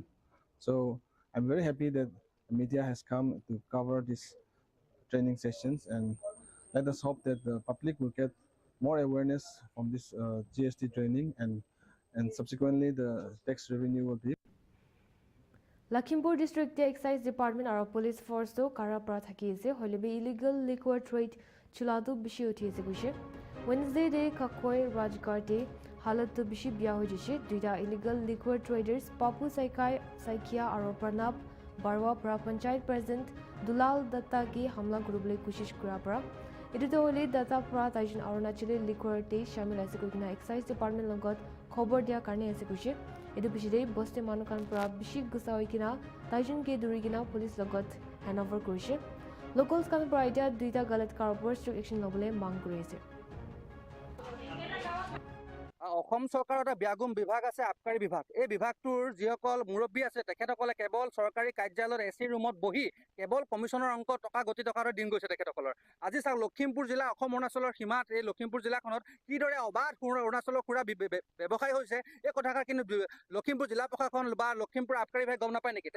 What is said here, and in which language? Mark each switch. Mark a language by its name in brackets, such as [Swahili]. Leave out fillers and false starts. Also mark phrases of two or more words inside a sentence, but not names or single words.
[English] So I'm very happy that the media has come to cover these training sessions, and let us hope that the public will get more awareness from this GST training, and subsequently the tax revenue will be. [Naga Pidgin] Lakhimpur District Excise Department or [English] Police Force [Naga Pidgin] to Karapra thaki ase holibe [English] illegal liquor trade [Naga Pidgin] chuladu bishi uthi ase kuise Wednesday day Kakoi Rajgar day halat to bishi bia hoy jise duita [English] illegal liquor traders [Naga Pidgin] Papu Saikia aro Pranab Barwa pra panchayat president Dulal Datta ki hamla kurubole kushish kura pra etu to holi Datta pra tajin Arunachali liquor te shamil ase kuina Excise Department logot khobor dia karne ase kuise etu pichide boste manukan pra bishi gusa hoikina tajin ke duri kina police logot handover korise locals kan pra ita duita galat car opor [English] strict action [Naga Pidgin] lobole mang korise [Assamese] অসম চৰকাৰৰ এটা ব্যাগুম বিভাগ আছে, আবকাৰী বিভাগ। এই বিভাগটোৰ যিসকল মুৰব্বী আছে তেখেতসকলে কেৱল চৰকাৰী কাৰ্যালয়ত এচি ৰুমত বহি কেৱল কমিশ্যনৰ অংক টকা গতি টকাৰে দিন গৈছে তেখেতসকলৰ। আজি চাওক, লখিমপুৰ জিলা অসম অৰুণাচলৰ সীমাত এই লখিমপুৰ জিলাখনত কিদৰে অবাধ অৰুণাচলৰ সুৰা ব্যৱসায় হৈছে, এই কথাষাৰ কিন্তু লখিমপুৰ জিলা প্ৰশাসন বা লখিমপুৰ আবকাৰী বিভাগে গম নাপায় নেকি?